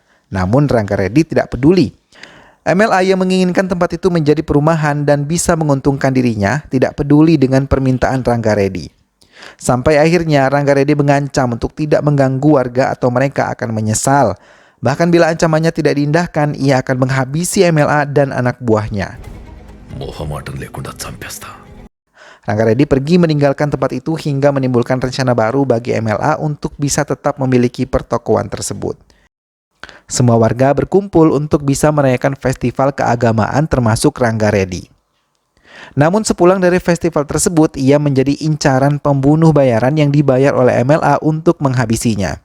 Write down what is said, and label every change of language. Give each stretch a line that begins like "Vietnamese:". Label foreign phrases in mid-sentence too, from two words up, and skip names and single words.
Indonesian: Namun Rangga Reddy tidak peduli. MLA yang menginginkan tempat itu menjadi perumahan dan bisa menguntungkan dirinya tidak peduli dengan permintaan Rangga Reddy. Sampai akhirnya Rangga Reddy mengancam untuk tidak mengganggu warga atau mereka akan menyesal. Bahkan bila ancamannya tidak diindahkan, ia akan menghabisi MLA dan anak buahnya.
Telugu: మొహమాటం లేకుండా చంపేస్తా.
Indonesian: Rangga Reddy pergi meninggalkan tempat itu hingga menimbulkan rencana baru bagi MLA untuk bisa tetap memiliki pertokoan tersebut. Semua warga berkumpul untuk bisa merayakan festival keagamaan termasuk Rangga Reddy. Namun sepulang dari festival tersebut, ia menjadi incaran pembunuh bayaran yang dibayar oleh MLA untuk menghabisinya.